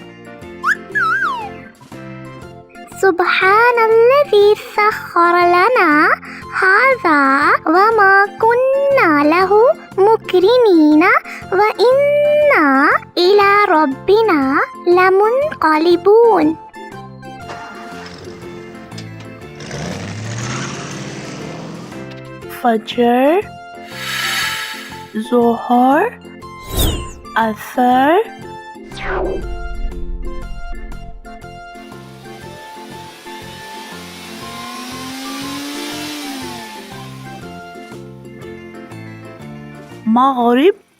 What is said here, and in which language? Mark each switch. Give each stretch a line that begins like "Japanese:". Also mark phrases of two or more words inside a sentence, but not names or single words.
Arabic: سبحان الذي سخر لنا هذا وما كنا له مقرنين وإنا إلى ربنا لمنقلبون.
Sindhi: फजर, ज़ोहर, असर, मग़रिब,